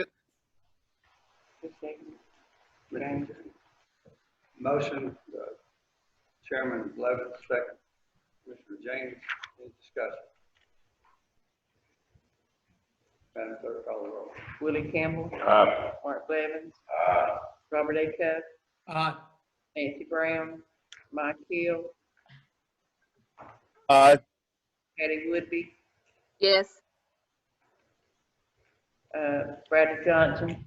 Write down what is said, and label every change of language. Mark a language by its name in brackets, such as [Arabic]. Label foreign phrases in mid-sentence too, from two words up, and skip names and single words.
[English] Motion, Chairman Levitt, second. Commissioner James, any discussion? Madam Clerk, call the roll. Willie Campbell. Aye. Mark Levins. Aye. Robert A. Cup. Aye. Nancy Brown. Mike Hill. Aye. Patty Woodby. Yes. Bradley Johnson.